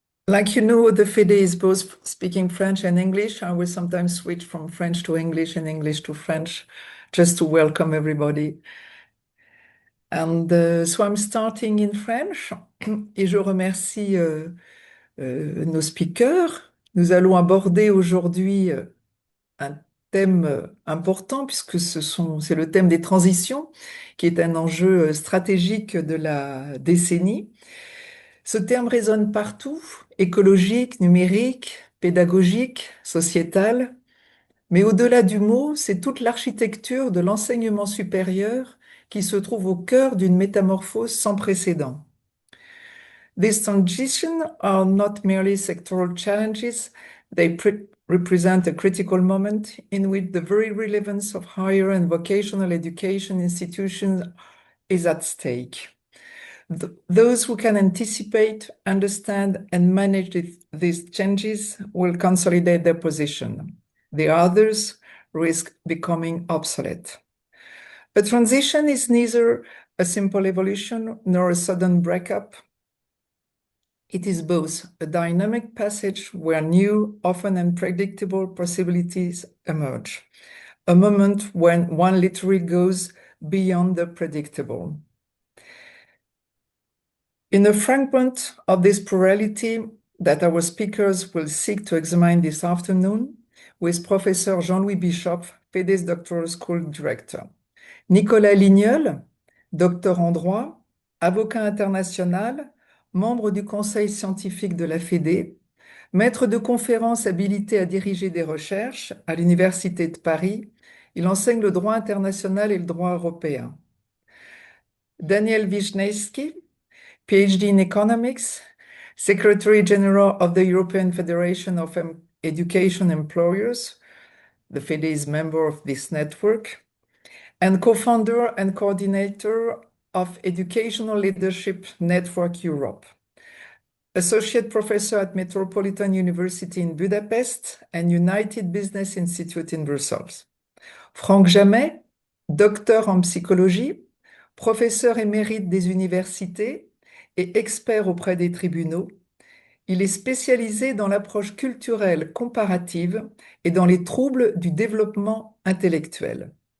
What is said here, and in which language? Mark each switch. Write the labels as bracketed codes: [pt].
[en] Like you know, the Fede is both speaking French and English. I will sometimes switch from French to English and English to French, just to welcome everybody. And so I'm starting in French. [fr] Et je remercie nos speakers. Nous allons aborder aujourd'hui un thème important puisque c'est le thème des transitions, qui est un enjeu stratégique de la décennie. Ce terme résonne partout, écologique, numérique, pédagogique, sociétal, mais au-delà du mot, c'est toute l'architecture de l'enseignement supérieur qui se trouve au cœur d'une métamorphose sans précédent. [en] These transitions are not merely sectoral challenges, they represent a critical moment in which the very relevance of higher and vocational education institutions is at stake. Those who can anticipate, understand, and manage these changes will consolidate their position. The others risk becoming obsolete. A transition is neither a simple evolution nor a sudden breakup. It is both a dynamic passage where new, often unpredictable possibilities emerge, a moment when one literally goes beyond the predictable. In a fragment of this plurality that our speakers will seek to examine this afternoon with Professor Jean-Louis Bischoff, Fede's Doctoral School Director, [fr] Nicolas Ligneul, Docteur en droit, avocat international, membre du Conseil scientifique de la Fede, Maître de conférences habilité à diriger des recherches à l'Université de Paris, il enseigne le droit international et le droit européen. [en] Daniel Wisniewski, PhD in economics, Secretary General of the European Fédération of Education Employers, the Fede is member of this network, and co-founder and coordinator of Educational Leadership Network Europe. Associate Professor at Metropolitan University in Budapest and United Business Institute in Brussels. [fr] Franck Jamet, docteur en psychologie, professeur émérite des universités et expert auprès des tribunaux. Il est spécialisé dans l'approche culturelle comparative et dans les troubles du développement intellectuel.